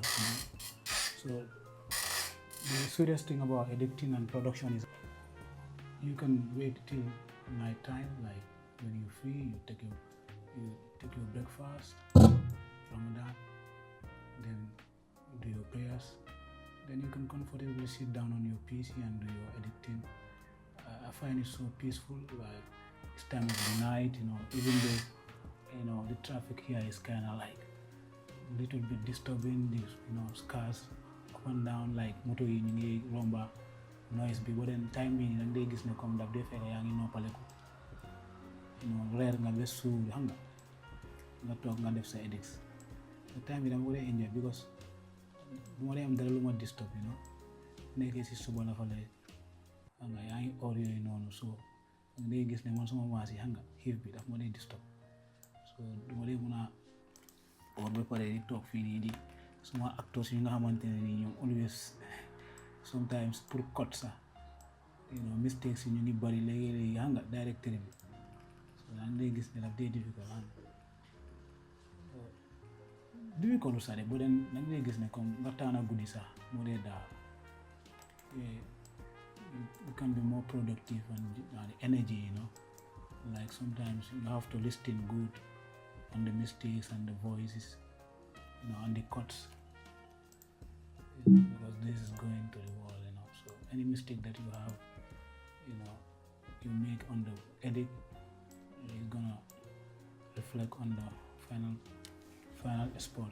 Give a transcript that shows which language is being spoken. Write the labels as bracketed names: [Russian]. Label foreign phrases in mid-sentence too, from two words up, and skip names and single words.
[English] So the serious thing about editing and production is you can wait till night time, like when you're free, you take your breakfast, Ramadan, then do your prayers, then you can comfortably sit down on your PC and do your editing. I find it so peaceful, like it's time of the night, even though, the traffic here is kind of like a little bit disturbing, these, cars up and down, like [Wolof] moto yi ñu ngi romba [English] noise bi, but then [Wolof] time bi dañ day gis ne comme daf dee fekk yaa ngi noppaleku, reer nga ba suur xam nga toog nga def sa edits. [English] The time [Wolof] bi dama ko dee enjoy because bu ma dee am dara lu ma disturb nekkee si suba la fa lay xam nga yaa ngi or yooyu noonu, so nga day gis ne man suma maas yi xam nga xiif bi daf ma dee disturb, so du ma dee mun a or ba pare di toog fii nii di suma actors yi nga xamante ne nii ñoom [English] always sometimes [Wolof] pour cut sax mistakes yi ñu ngi bari léegi-léegi xam nga directeur bi, so yaa ngi day gis ne daf dee [English] difficult difficult [Wolof] sax de boo den da ngay gis ne comme nga taana guddi sax moo dee daaw [English] you can be more productive and the energy, like sometimes you have to listen good on the mistakes and the voices, and the cuts, because this is going to the wall, so any mistake that you have, you make on the edit is gonna reflect on the final export.